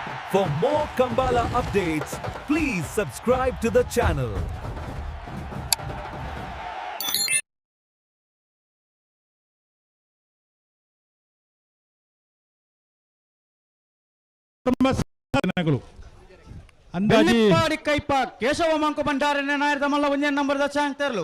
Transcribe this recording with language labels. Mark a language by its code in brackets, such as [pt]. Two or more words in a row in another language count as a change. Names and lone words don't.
[en] For more Kambala updates, please subscribe to the channel. [tcy] ಬೆಳ್ಳಿಪ್ಪಾಡಿ ಕೈಪ ಕೇಶವ ಮಂಕು ಬಂಡಾರನೆ ನಾಯರದ ಮಲ್ಲ ಒಂದೇ ನಂಬರ್ದ ಚಾಂತರ್ಲು